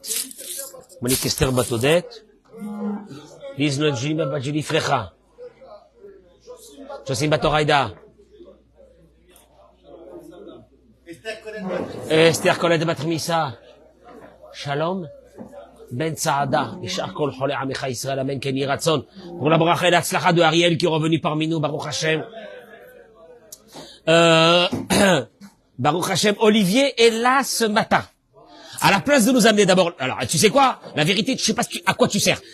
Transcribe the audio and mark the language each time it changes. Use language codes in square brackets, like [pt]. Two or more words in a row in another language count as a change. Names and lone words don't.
[fr] Monique Esther Batodet. Liz Nojima Bajili Frecha. Josim Batoraïda. Esther Colette Batrimissa. Shalom. Ben Saada. [he] ישר כל חולי עמך ישראל. Amen. Kenny Ratson. [fr] Pour la bracha et la tzlacha de Ariel qui est revenu parmi nous. [he] ברוך השם. ברוך השם. [fr] Olivier est là ce matin. À la place de nous amener d'abord, alors, tu sais quoi? La vérité, je sais pas à quoi tu sers.